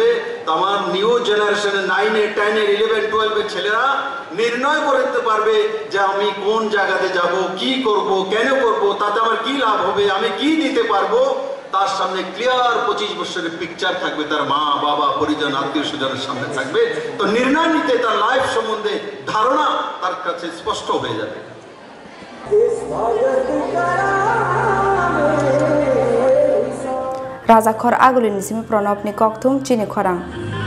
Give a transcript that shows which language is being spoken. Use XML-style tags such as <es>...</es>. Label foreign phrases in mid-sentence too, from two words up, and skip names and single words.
<bn>তো আমার</bn> <en>new generation</en> <bn>9 এর 10 এর 11 12 এর ছেলেরা নির্ণয় করতে পারবে যে আমি কোন জায়গাতে যাব, কি করব, কেন করব, তাতে আমার কি লাভ হবে, আমি কি দিতে পারবো। তার সামনে ক্লিয়ার 25 বছরের পিকচার থাকবে, তার মা বাবা পরিজন আত্মীয় স্বজনের সামনে থাকবে। তো নির্ণয় নিতে তার লাইফ সম্বন্ধে ধারণা তার কাছে স্পষ্ট হয়ে যাবে।</bn> <trp>Raja Khor Agulin Simi Pranab ni Koktum Chini Khorang.</trp>